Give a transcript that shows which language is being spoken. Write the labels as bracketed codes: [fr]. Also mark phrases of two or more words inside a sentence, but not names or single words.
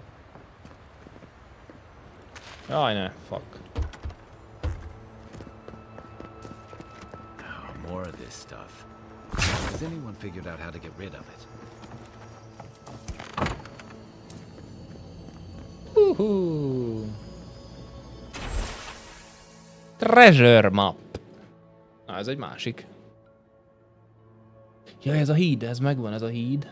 [hu] Jaj ne, [en] fuck. Oh, more of this stuff. Has anyone figured out how to get rid of it? Treasure map. [hu] Na, ez egy másik. Ja, ez a híd, ez megvan, ez a híd.